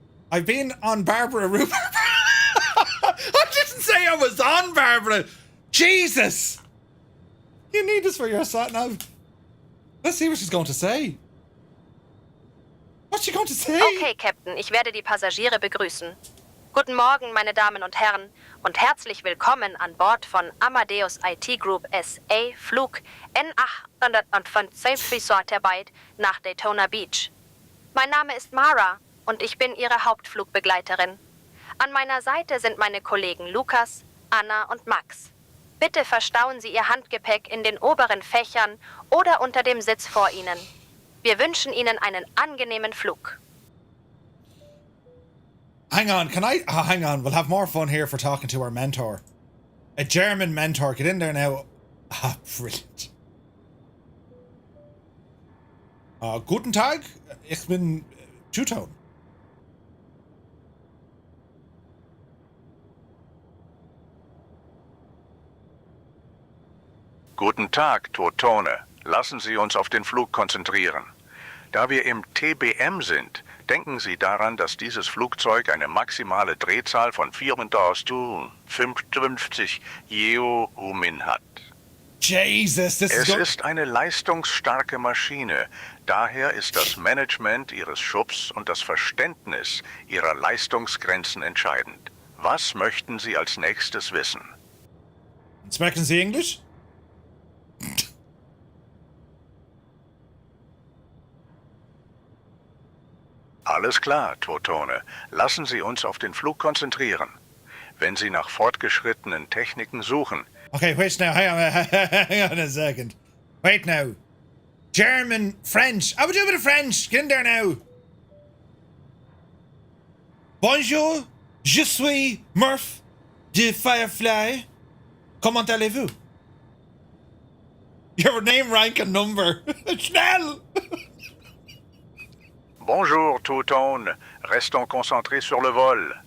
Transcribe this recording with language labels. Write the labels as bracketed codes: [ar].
[en] I've been on Barbara Rhubarb. I didn't say I was on Barbara. Jesus! You need this for your sat nav. Let's see what she's going to say. What's she going to say? [de] Okay, Captain, ich werde die Passagiere begrüßen. Guten Morgen, meine Damen und Herren, und herzlich willkommen an Bord von Amadeus IT Group SA Flug N855 nach Daytona Beach. Mein Name ist Mara und ich bin Ihre Hauptflugbegleiterin. An meiner Seite sind meine Kollegen Lukas, Anna und Max. Bitte verstauen Sie Ihr Handgepäck in den oberen Fächern oder unter dem Sitz vor Ihnen. Wir wünschen Ihnen einen angenehmen Flug. [en] Hang on, hang on, we'll have more fun here for talking to our mentor. A German mentor, get in there now. Ah, brilliant. [de] Guten Tag, ich bin Two-Tone. Guten Tag, Two-Tone. Lassen Sie uns auf den Flug konzentrieren. Da wir im TBM sind, denken Sie daran, dass dieses Flugzeug eine maximale Drehzahl von 4.055 Geomin hat. [en] Jesus, [de] es ist eine leistungsstarke Maschine. Daher ist das Management Ihres Schubs und das Verständnis Ihrer Leistungsgrenzen entscheidend. Was möchten Sie als nächstes wissen? Sprechen Sie Englisch? Alles klar, Two-Tone. Lassen Sie uns auf den Flug konzentrieren. Wenn Sie nach fortgeschrittenen Techniken suchen... [en] Okay, wait now, hang on a second. Wait now. German, French. I would do a bit of French. Get in there now. [fr] Bonjour, je suis Murph de Firefly. Comment allez-vous? [en] Your name, rank and number. [de] Schnell! [fr] Bonjour, Two-Tone. Restons concentrés sur le vol.